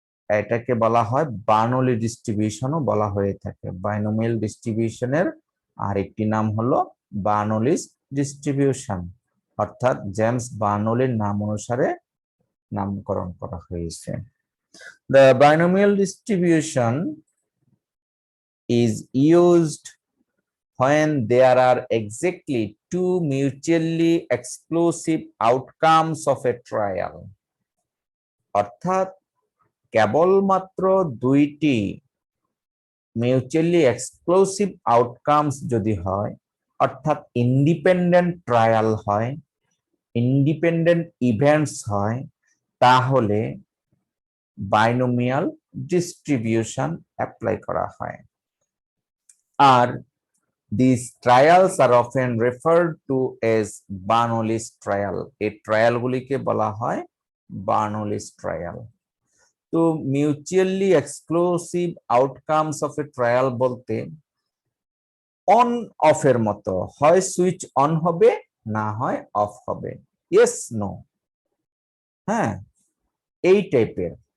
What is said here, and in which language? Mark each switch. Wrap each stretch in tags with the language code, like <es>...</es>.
<bn>এটাকে বলা হয় বার্নলি ডিস্ট্রিবিউশনও বলা হয়ে থাকে। বাইনোমিয়াল ডিস্ট্রিবিউশনের আরেকটি নাম হলো বার্নলিস ডিস্ট্রিবিউশন, অর্থাৎ জেমস বার্নলির নাম অনুসারে নামকরণ করা হয়েছে।</bn> <en>The binomial distribution is used when there are exactly two mutually exclusive outcomes of a trial.</en> <bn>অর্থাৎ কেবলমাত্র দুইটি মিউচুয়ালি এক্সক্লুসিভ আউটকামস যদি হয়, অর্থাৎ ইন্ডিপেন্ডেন্ট ট্রায়াল হয়, ইন্ডিপেন্ডেন্ট ইভেন্টস হয়, তাহলে বাইনোমিয়াল ডিস্ট্রিবিউশন অ্যাপ্লাই করা হয়।</bn> <en>আর these trials are often referred to as Bernoulli's trial.</en> <bn>এই ট্রায়ালগুলিকে বলা হয় বার্নলিস ট্রায়াল। তো mutually exclusive outcomes of A trial বলতে অন অফ এর মতো, হয় সুইচ অন হবে না হয় অফ হবে, ইয়েস নো, হ্যাঁ, এই টাইপের।</bn>